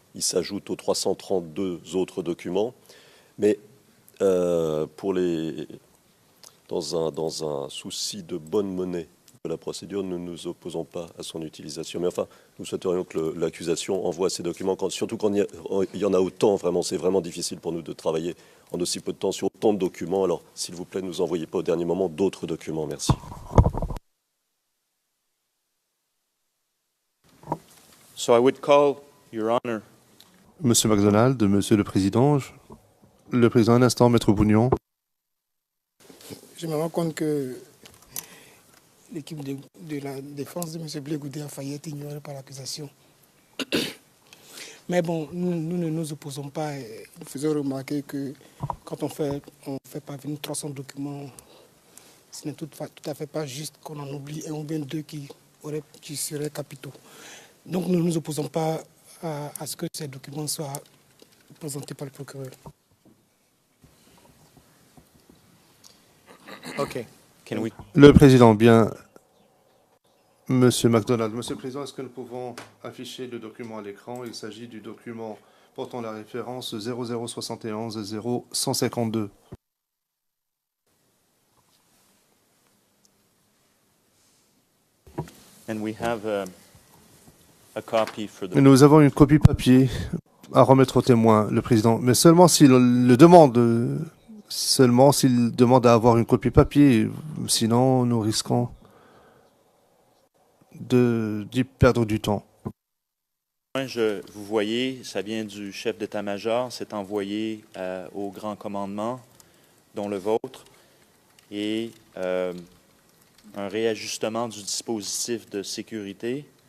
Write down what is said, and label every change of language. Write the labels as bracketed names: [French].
[French] Il s'ajoute aux 332 autres documents. Mais dans un souci de bonne monnaie de la procédure, nous ne nous opposons pas à son utilisation. Mais enfin, nous souhaiterions que l'accusation envoie ces documents, surtout quand il y en a autant. Vraiment, c'est vraiment difficile pour nous de travailler en aussi peu de temps sur autant de documents. Alors, s'il vous plaît, ne nous envoyez pas au dernier moment d'autres documents. Merci. [English] So I would call, Your Honor. [French] Monsieur MacDonald, Monsieur le Président, le Président, un instant, Maître Bougnon. Je me rends compte que l'équipe de la défense de M. Blé Goudé a failli être ignorée par l'accusation. Mais bon, nous ne nous opposons pas. Nous faisons remarquer que quand on fait parvenir 300 documents, ce n'est tout à fait pas juste qu'on en oublie un ou bien 2 qui seraient capitaux. Donc nous ne nous opposons pas à ce que ces documents soient présentés par le procureur. [English] OK. [French] Le Président, bien. Monsieur MacDonald, Monsieur le Président, est-ce que nous pouvons afficher le document à l'écran? Il s'agit du document portant la référence 0071 0152. [English] And we have a copy for the... [French] Nous avons une copie papier à remettre au témoin, le président, mais seulement s'il le demande, seulement s'il demande à avoir une copie papier. Sinon, nous risquons d'y perdre du temps. Vous voyez, ça vient du chef d'état-major, c'est envoyé au grand commandement, dont le vôtre, et un réajustement du dispositif de sécurité.